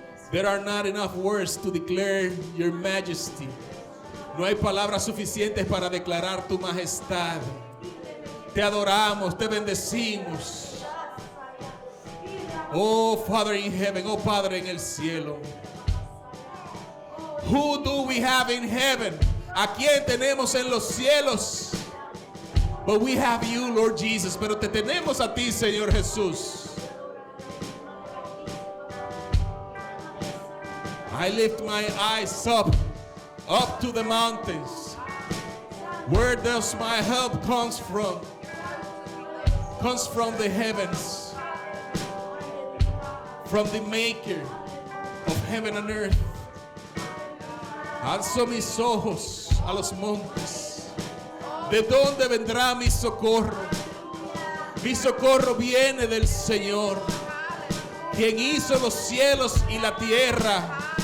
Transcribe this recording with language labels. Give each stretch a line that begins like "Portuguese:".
English: There are not enough words to declare your majesty.
Spanish: No hay palabras suficientes para declarar tu majestad. Te adoramos, te bendecimos.
English: Oh Father in heaven,
Spanish: oh Padre en el cielo.
English: Who do we have in heaven?
Spanish: ¿A quién tenemos en los cielos?
English: But we have you, Lord Jesus.
Spanish: Pero te tenemos a ti, Señor Jesús.
English: I lift my eyes up to the mountains. Where does my help comes from? Comes from the heavens, from the maker of heaven and earth.
Spanish: Alzo mis ojos a los montes. ¿De dónde vendrá mi socorro? Mi socorro viene del Señor, quien hizo los cielos y la tierra.